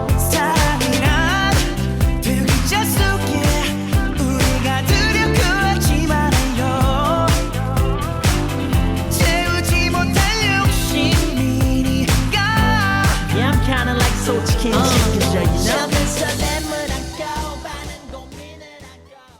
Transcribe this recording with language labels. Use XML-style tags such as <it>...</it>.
<ko>사랑이란 두 글자 속에 우리가 들여놓지 말아요. 채우지 못할 욕심이니까.</ko> <en>Yeah, I'm kinda like</en> <ko>솔직히 지켜줘,</ko> <en>you know.</en> <ko>적은 설렘을 안고 많은 고민을 안고.</ko>